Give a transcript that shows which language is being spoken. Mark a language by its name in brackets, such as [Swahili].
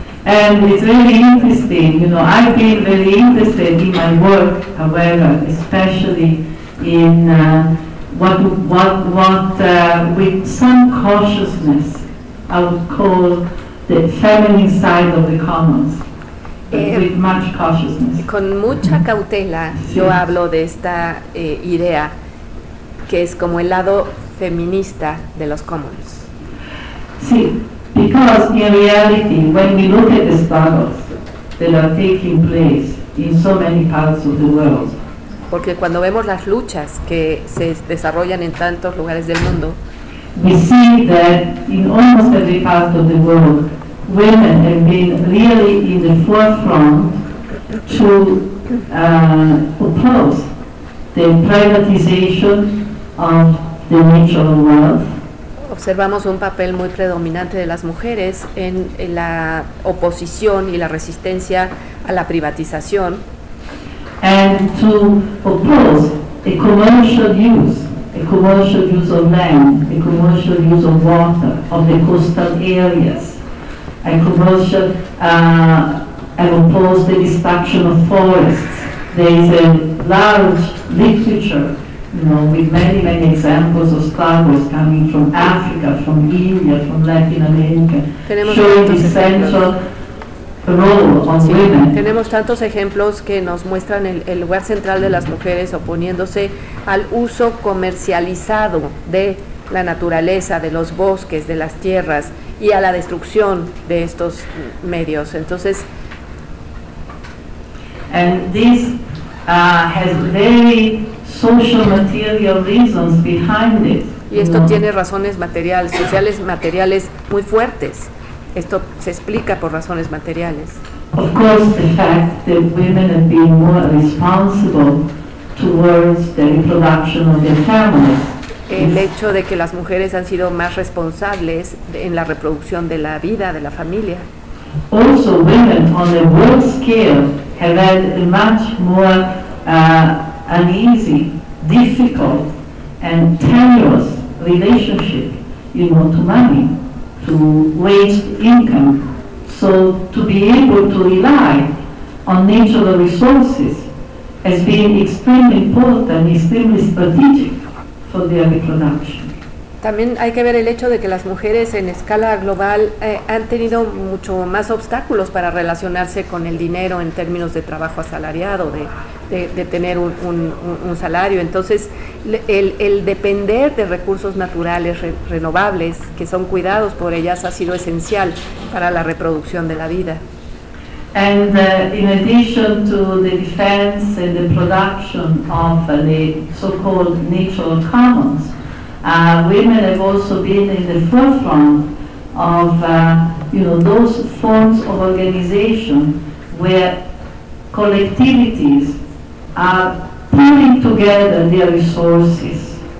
[English] And it's really interesting, you know, I've been very interested in my work, however, especially in with some cautiousness, I would call the feminine side of the commons. With much cautiousness. [Spanish] Con mucha cautela, yo hablo de esta idea que es como el lado feminista de los commons. [English] Sí, because in reality, when we look at the struggles that are taking place in so many parts of the world, [Spanish] porque cuando vemos las luchas que se desarrollan en tantos lugares del mundo, [English] we see that in almost every part of the world, women have been really in the forefront to oppose the privatization of the nature of wealth. [Spanish] Observamos un papel muy predominante de las mujeres en la oposición y la resistencia a la privatización. [English] And to oppose a commercial use of land, a commercial use of water, of the coastal areas, a commercial, and oppose the destruction of forests. There is a large literature, you know, with many, many examples of struggles coming from Africa, from India, from Latin America, showing the central [Spanish] Sí, tenemos tantos ejemplos que nos muestran el lugar central de las mujeres oponiéndose al uso comercializado de la naturaleza, de los bosques, de las tierras y a la destrucción de estos medios. Entonces, [English] and this has very social material reasons behind it. [Spanish] Y esto tiene razones materiales, sociales, materiales muy fuertes. Esto se explica por razones materiales. [English] Of course, the fact that women have been more responsible towards the reproduction of their families. [Spanish] El hecho de que las mujeres han sido más responsables en la reproducción de la vida de la familia. [English] Also, women on a world scale have had a much more uneasy, difficult, and tenuous relationship, you know, to money. To waste income, so to be able to rely on natural resources has been extremely important, extremely strategic for their reproduction. [Spanish] También hay que ver el hecho de que las mujeres en escala global han tenido mucho más obstáculos para relacionarse con el dinero en términos de trabajo asalariado, de tener un salario. Entonces, el depender de recursos naturales renovables que son cuidados por ellas ha sido esencial para la reproducción de la vida. [English] And in addition to the defense and the production of the so-called natural commons, women have also been in the forefront of, you know, those forms of organization where collectivities are pulling together their resources.